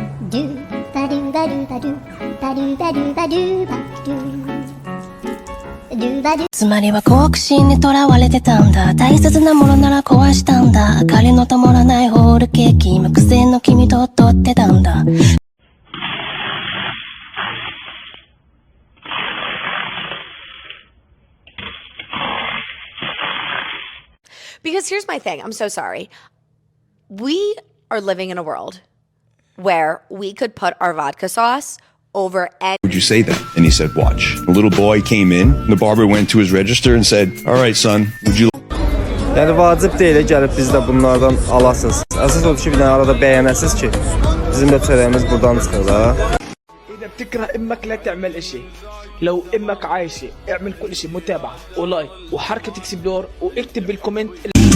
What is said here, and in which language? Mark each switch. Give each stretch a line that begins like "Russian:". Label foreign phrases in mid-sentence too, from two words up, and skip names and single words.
Japanese: つまりは好奇心にとらわれてたんだ。大切なものなら壊したんだ。明かりの灯らないホールケーキ、無癖の君と撮ってたんだ。
English: Because here's my thing. I'm so sorry. We are living in a world where we could put our vodka sauce over any... Would you say that? And he said, watch. The little boy came in. The barber went to his register and said, all right, son, would you...
Azerbaijani: Yəni vacib deyil gəlib biz də bunlardan alasınız. Əsas odur ki, bir dənə arada bəyənəsiz ki, bizim də çörəyimiz buradan çıxır da.
Arabic: إذا بتكره إمك لا تعمل إشي. لو إمك عايشة اعمل كل شيء متابعة ولايك وحركة اكسبلور واكتب بالكومنت